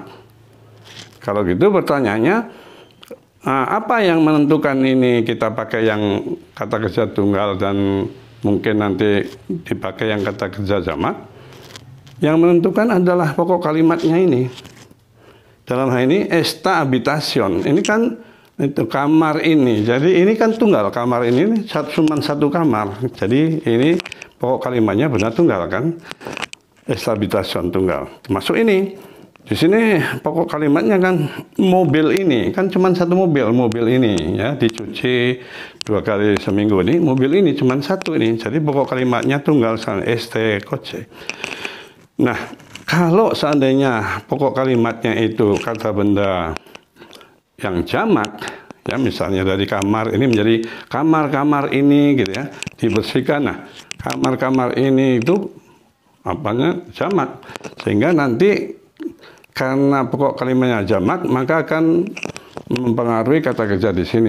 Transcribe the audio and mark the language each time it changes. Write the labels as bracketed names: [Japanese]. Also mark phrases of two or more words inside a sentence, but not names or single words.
[Indonesian] Kalau gitu pertanyaannya, apa yang menentukan ini kita pakai yang kata kerja tunggal dan mungkin nanti dipakai yang kata kerja jamak? Yang menentukan adalah pokok kalimatnya ini. Dalam hal ini, [Spanish] esta habitación. [Indonesian] Ini kan itu kamar ini. Jadi ini kan tunggal. Kamar ini cuma satu kamar. Jadi ini pokok kalimatnya benar tunggal kan? [Spanish] Esta habitación [Indonesian] tunggal. Termasuk ini. Di sini pokok kalimatnya kan mobil ini. Kan cuma satu mobil. Mobil ini ya dicuci 2 kali seminggu ini. Mobil ini cuma satu ini. Jadi pokok kalimatnya tunggal. [Spanish] Este coche. [Indonesian] Nah, kalau seandainya pokok kalimatnya itu kata benda yang jamak, ya misalnya dari kamar ini menjadi kamar-kamar ini gitu ya, dibersihkan. Nah, kamar-kamar ini itu apanya jamak, sehingga nanti karena pokok kalimatnya jamak maka akan mempengaruhi kata kerja di sini.